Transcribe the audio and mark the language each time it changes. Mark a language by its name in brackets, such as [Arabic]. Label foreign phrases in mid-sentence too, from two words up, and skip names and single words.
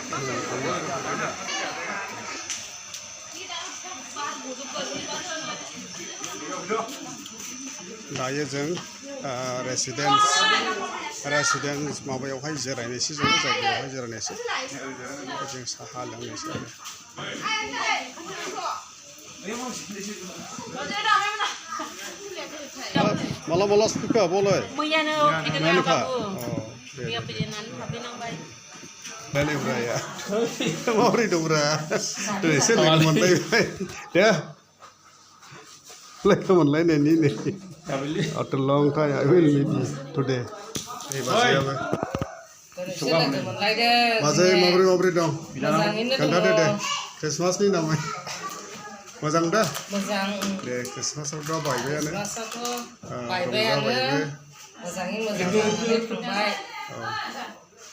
[Bodo] दायो जों रेसिडेन्स माबायावहाय जिरायनायसै जोङो जायगायावहाय जिरायनायसै जों साहा लोंनोसै आरो माला माला सफैखो आब'लाय मैयानो मैयानोखा मैया फैनानै हाबफैनांबाय रायलायब्राया माबोरै दंब्रा दिनैसो लोगो मोनलायबाय दे लोगो मोनलायनायनि नै [English] after long time I will meet you today [Bodo] नै बाजैयाबो बाजै माबोरै दं खोन्थादो दे ख्रिस्टमासनि नामै मोजां दा मोजां दे ख्रिस्टमासावथ' बायबायानो बायबायानो मोजाङै मोजां थांबाय